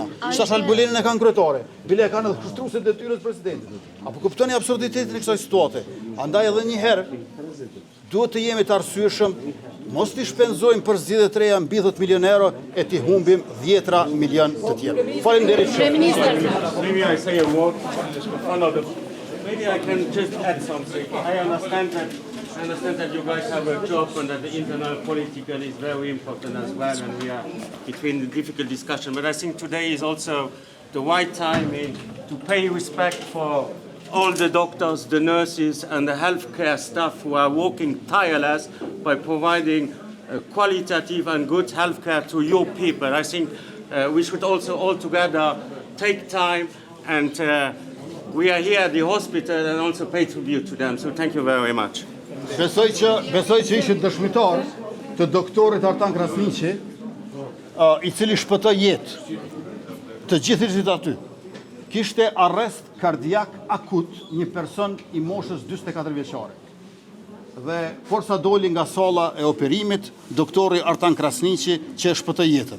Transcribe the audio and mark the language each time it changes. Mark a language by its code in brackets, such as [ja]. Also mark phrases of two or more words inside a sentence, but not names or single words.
[sq] Shtash Albulenën e kanë kryetare. Bile e kanë edhe kushtruesit e detyrës presidentit. Apo kuptoni absurditetin e kësaj situate. Andaj edhe një herë, duhet të jemi të arsyeshëm, mos t'i shpenzojmë për zgjidhje të reja mbi 10 milion euro e t'i humbim 10 milion të tjerë. Faleminderit shumë. [en] Maybe I say a word. Maybe I can just add something. I understand that you guys have a job and that the internal political is very important as well, and we are between the difficult discussion. But I think today is also the right time to pay respect for all the doctors, the nurses, and the healthcare staff who are working tireless by providing qualitative and good healthcare to your people. I think we should also all together take time and we are here at the hospital and also pay tribute to them. So thank you very much. [sq] Besoj që ishin dëshmitar të doktorit Artan Krasniqi, I cili shpëtoi jetë të gjithë aty. Kishte arrest kardiak akut një person I moshës 44 vjeçare. Dhe forsa doli nga salla e operimit, doktori Artan Krasniqi që shpëtoi jetën.